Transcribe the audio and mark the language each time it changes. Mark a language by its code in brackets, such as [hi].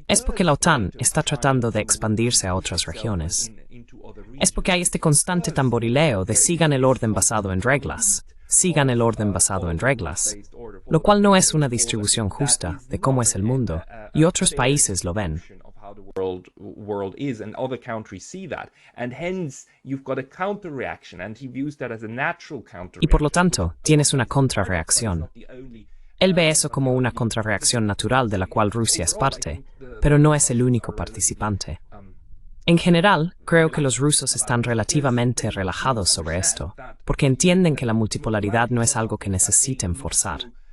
[es] Es porque la OTAN está tratando de expandirse a otras regiones. Es porque hay este constante tamborileo de sigan el orden basado en reglas, sigan el orden basado en reglas, lo cual no es una distribución justa de cómo es el mundo, y otros países lo ven. [en] World is, and other countries see that, and hence you've got a counter reaction, and he views that as a natural counter. [es] Y por lo tanto, tienes una contrarreacción. Él ve eso como una contrarreacción natural de la cual Rusia es parte, pero no es el único participante. En general, creo que los rusos están relativamente relajados sobre esto, porque entienden que la multipolaridad no es algo que necesiten forzar.